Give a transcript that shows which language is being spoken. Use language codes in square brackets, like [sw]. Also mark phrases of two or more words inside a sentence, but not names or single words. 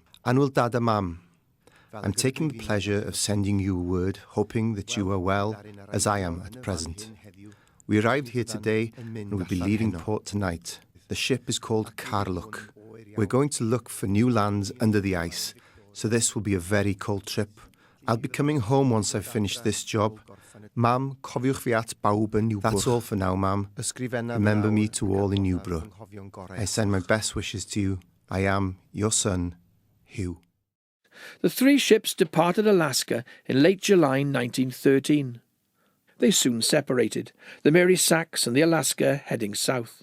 [cy] Anwyl Dad a Mam, [en] I'm taking the pleasure of sending you word, hoping that you are well, as I am at present. We arrived here today and will be leaving port tonight. The ship is called Karluk. We're going to look for new lands under the ice, so this will be a very cold trip. I'll be coming home once I've finished this job. [cy] Mam, cofiwch fi at bawb yn Newborough. [en] That's all for now, Mam. Remember me to all in Newborough. I send my best wishes to you. I am your son, Hugh. The 3 ships departed Alaska in late July 1913. They soon separated, the Mary Sachs and the Alaska heading south.